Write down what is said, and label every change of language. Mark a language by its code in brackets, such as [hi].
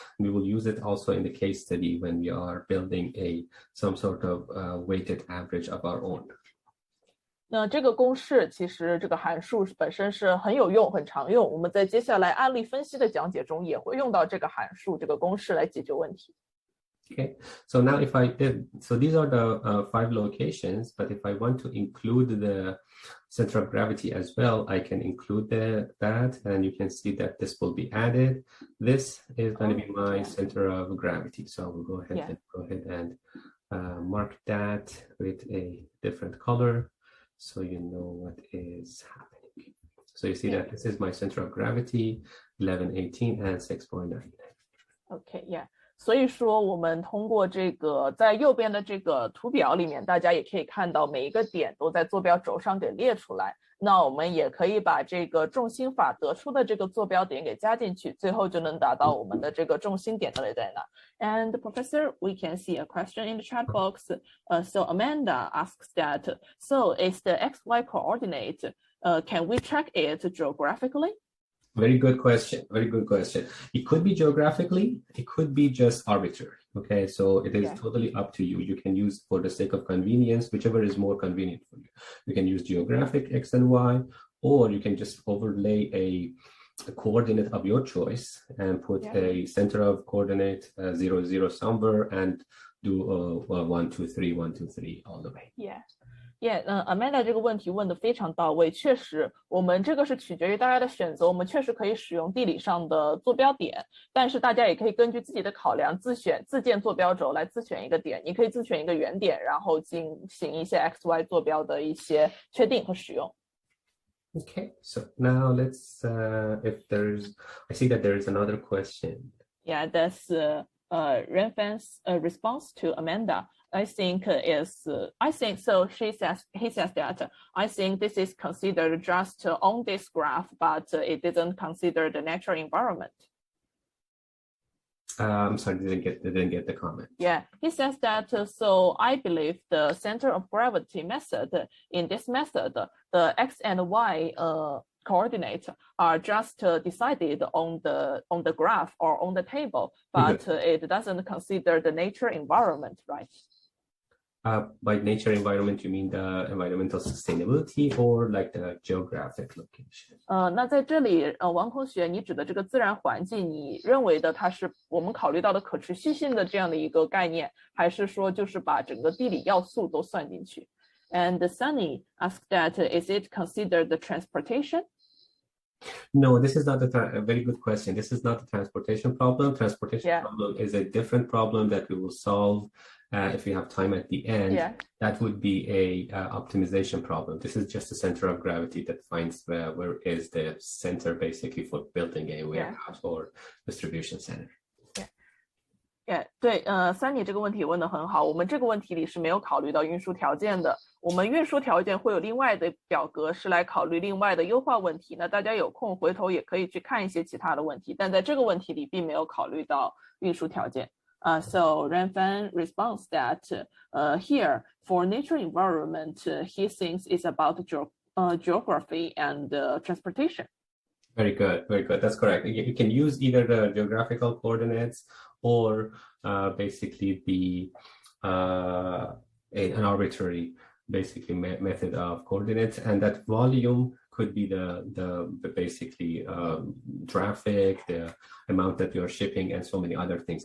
[en] We will use it also in the case study when we are building some sort of weighted average of our own. [zh] 那这个公式其实这个函数本身是很有用、很常用。我们在接下来案例分析的讲解中也会用到这个函数、这个公式来解决问题。 [en] Okay, so now so these are the 5 locations, but if I want to include the center of gravity as well, I can include that, and you can see that this will be added. This is going to be my center of gravity. So we'll go ahead and mark that with a different color, so you know what is happening. So you see that this is my center of gravity, 1118 and 6.9. Okay, yeah. [zh] 所以说我们通过这个在右边的这个图表里面，大家也可以看到每一个点都在坐标轴上给列出来。那我们也可以把这个重心法得出的这个坐标点给加进去，最后就能达到我们的这个重心点到底在哪。 [en] And Professor, we can see a question in the chat box. So Amanda asks that, so is the XY coordinate, can we track it geographically? Very good question. Very good question. It could be geographically, it could be just arbitrary. Okay, so it is totally up to you. You can use, for the sake of convenience, whichever is more convenient for you. You can use geographic X and Y, or you can just overlay a coordinate of your choice and put a center of coordinate 0, 0 somewhere and do 1, 2, 3, 1, 2, 3 all the way. [zh] Amanda 这个问题问得非常到位，确实我们这个是取决于大家的选择，我们确实可以使用地理上的坐标点，但是大家也可以根据自己的考量自建坐标轴来自选一个点，你可以自选一个原点，然后进行一些 XY 坐标的一些确定和使用。 [en] Okay, so now let's I see that there is another question. Yeah, that's Renfan's response to Amanda. I think so. He says that I think this is considered just on this graph, but it didn't consider the natural environment. I'm sorry, didn't get the comment. Yeah, he says that, so I believe the center of gravity method, in this method, the X and Y coordinates are just decided on the graph or on the table, but it doesn't consider the nature environment, right? By nature environment, you mean the environmental sustainability or like the geographic location? [zh] 那在这里，王同学，你指的这个自然环境，你认为的它是我们考虑到的可持续性的这样的一个概念，还是说就是把整个地理要素都算进去？ [en] And Sunny asked that, is it considered the transportation? No, this is not a very good question. This is not a transportation problem. Transportation problem is a different problem that we will solve if we have time at the end. That would be a optimization problem. This is just the center of gravity that finds where is the center basically for building a warehouse or distribution center. [zh] 对，Sunny 这个问题问得很好。我们这个问题里是没有考虑到运输条件的。我们运输条件会有另外的表格是来考虑另外的优化问题。那大家有空回头也可以去看一些其他的问题，但在这个问题里并没有考虑到运输条件。 [en] So Renfan responds that here for nature environment, he thinks it's about geography and transportation. Very good, very good. That's correct. You can use either the geographical coordinates or basically an arbitrary basically method of coordinates, and that volume could be the basically traffic, the amount that you're shipping, and so many other things.